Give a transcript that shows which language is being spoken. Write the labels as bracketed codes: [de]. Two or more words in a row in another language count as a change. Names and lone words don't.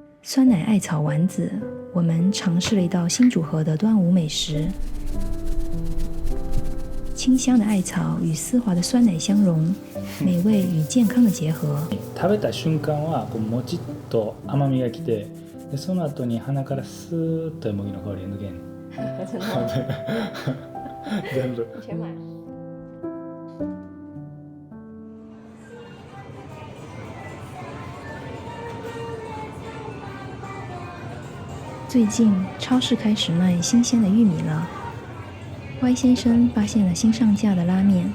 [zh] 酸奶艾草丸子，我们尝试了一道新组合的端午美食。清香的艾草与丝滑的酸奶相融，美味与健康的結合。 [ja] 食べた瞬間はこうもちっと甘みがきて、でその後に鼻からスーッとよもぎの香りが抜けん。 [zh] 真的？全部。你全买？最近超市开始卖新鲜的玉米了。Y 先生发现了新上架的拉面。